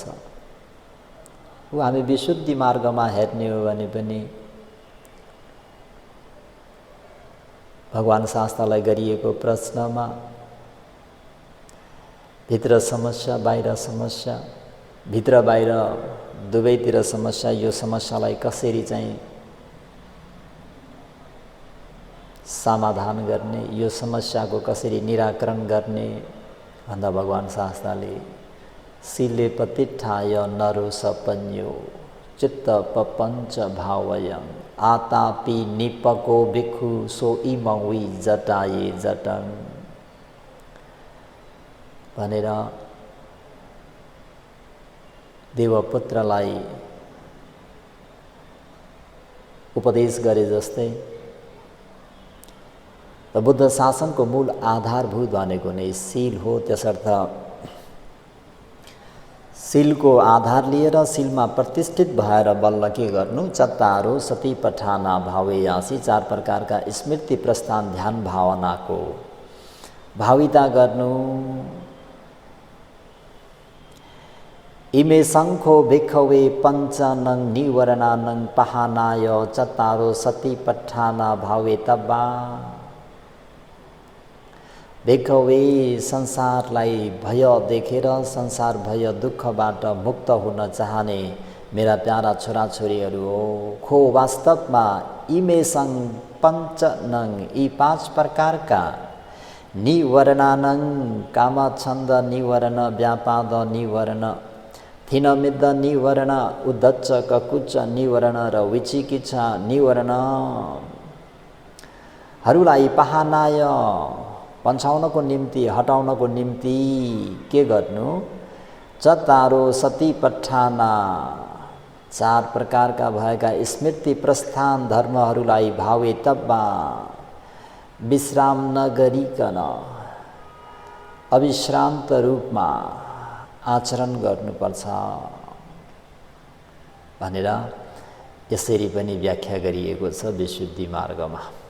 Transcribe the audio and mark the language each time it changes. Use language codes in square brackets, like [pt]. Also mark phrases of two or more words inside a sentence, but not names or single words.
[ne] ऊ हामी विशुद्धि मार्गमा हेर्ने हो भने पनि भगवान शास्त्रलाई गरिएको प्रश्नमा भित्र समस्या बाहिर समस्या, भित्र बाहिर दुवैतिर समस्या, यो समस्यालाई कसरी चाहिँ समाधान गर्ने, यो समस्याको कसरी निराकरण गर्ने भन्दा भगवान शास्त्रले [pi] शीले प्रतिष्ठाय नरो सपन्यो चित्त पपञ्च भावयं आतापि निपको भिक्षु सो इमौई जटाये जटं [ne] भनेर देवपुत्रलाई उपदेश गरे जस्तै बुद्ध शासनको मूल आधारभूत भनेको नै शील हो। त्यसर्थ शीलको आधार लिएर शीलमा प्रतिष्ठित भएर बल्ल के गर्नु, [pi] चत्तारो सतिपठाना भावेयासी [ne] चार प्रकारका स्मृति प्रस्थान ध्यान भावनाको भाविता गर्नु। [pi] इमे शङ्खो भिक्खवे पञ्चनङ निवरणानङ पहानाय चत्तारो सतिपठाना भावेतब्बा। [ne] भिक्खवे संसारलाई भय देखेर, संसार भय दुःखबाट मुक्त हुन चाहने मेरा प्यारा छोराछोरीहरू हो। खो वास्तवमा [pi] इमेसङ पञ्चनङ [ne] यी पाँच प्रकारका निवरणानङ कामछन्द निवरण, व्यापाद निवरण, थिनमिद्द निवरण, उद्धच्च ककुच्च निवरण र विचिकित्सा निवरण हरूलाई पहानाय पन्छाउनको निम्ति, हटाउनको निम्ति के गर्नु, [pi] चत्तारो सतिपठाना [ne] चार प्रकारका भएका स्मृति प्रस्थान धर्महरूलाई [pi] भावे तब्बा [ne] विश्राम नगरिकन अविश्रान्त रूपमा आचरण गर्नुपर्छ भनेर यसरी पनि व्याख्या गरिएको छ विशुद्धि मार्गमा।